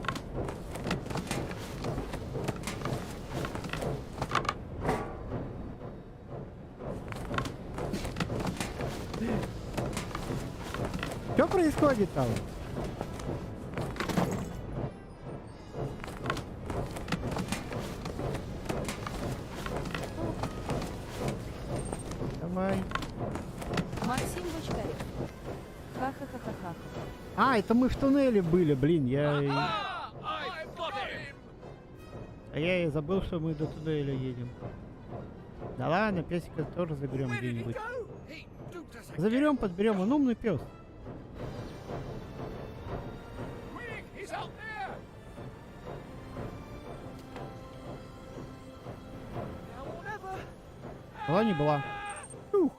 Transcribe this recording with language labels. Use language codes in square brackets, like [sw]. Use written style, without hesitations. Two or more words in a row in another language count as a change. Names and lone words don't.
[ru] Что происходит там? Давай. Максим Бочкарев. Ха-ха-ха-ха-ха. А, это мы в туннеле были, блин, А я и забыл, что мы до туннеля едем. Да ладно, песика тоже заберем где-нибудь. Заберем, подберем, он умный пес. Была не была. Ух.